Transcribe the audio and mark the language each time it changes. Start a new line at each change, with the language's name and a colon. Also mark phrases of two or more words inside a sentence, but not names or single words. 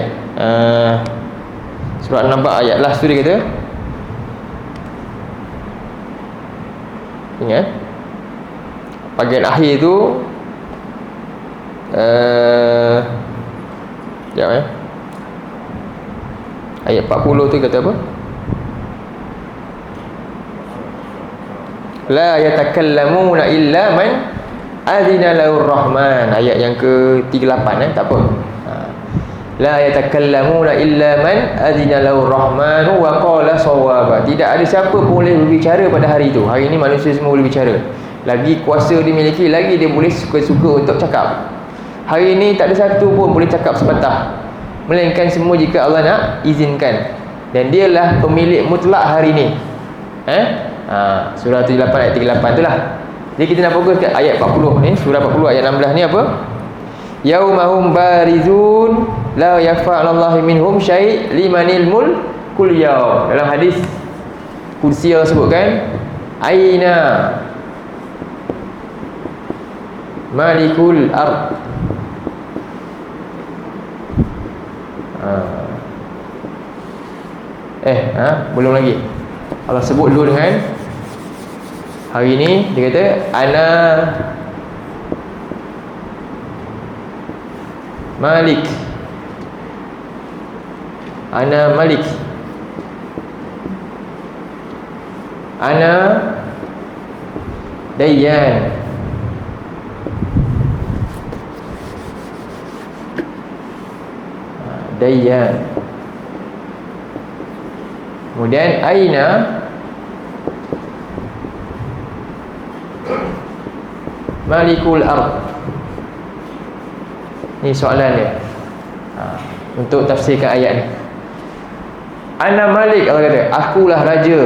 Malay: Surah An-Naba ayat last tu dia kata, ingat bahagian akhir tu sekejap ayat 40 tu kata apa?
Arabic: لا يتكلمون إلا من أذن له الرحمن.
Malay: Ayat yang ke-38 tak apa.
Arabic: لا يتكلمون إلا من أذن له الرحمن وقال صوابا.
Malay: Tidak ada siapa boleh berbicara pada hari itu. Hari ini manusia semua boleh bicara. Lagi kuasa dimiliki, lagi dia boleh suka-suka untuk cakap. Hari ini tak ada satu pun boleh cakap sepatah, melainkan semua jika Allah nak izinkan. Dan dialah pemilik mutlak hari ini. Surah 78 ayat 38 tu lah. Jadi kita nak fokus ke ayat 40 ni. Surah 40 ayat 16 ni apa?
Arabic: يوم هم بارزون لا يخفى على الله منهم شيء لمن الملك اليوم.
Malay: Dalam hadis Qudsi Allah sebutkan,
Arabic: أين ملوك الأرض.
Malay: Belum lagi. Allah sebut dulu dengan hari ini, dia kata
Arabic: أنا ملك، أنا ملك، أنا ديان، ديان.
Malay: Kemudian
Arabic: أين ملوك الأرض.
Malay: Ni soalan dia. Untuk tafsirkan ayat ni.
Arabic: أنا ملك,
Malay: Allah kata, akulah raja.